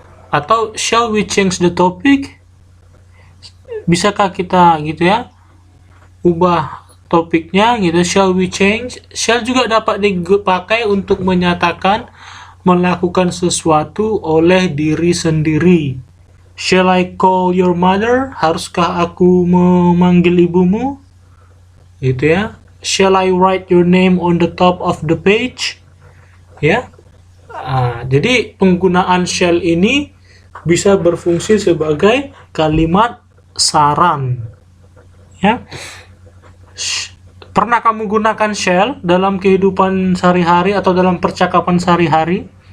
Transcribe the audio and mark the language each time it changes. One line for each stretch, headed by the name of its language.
English: Atau shall we change the topic?
Indonesian: Bisakah kita gitu ya ubah topiknya gitu?
English: Shall we change?
Indonesian: Shall juga dapat dipakai untuk menyatakan melakukan sesuatu oleh diri sendiri.
English: Shall I call your mother?
Indonesian: Haruskah aku memanggil ibumu? Gitu ya.
English: Shall I write your name on the top of the page?
Indonesian: Ya. Jadi penggunaan shall ini bisa berfungsi sebagai kalimat saran. Ya. Pernah kamu gunakan shall dalam kehidupan sehari-hari atau dalam percakapan sehari-hari?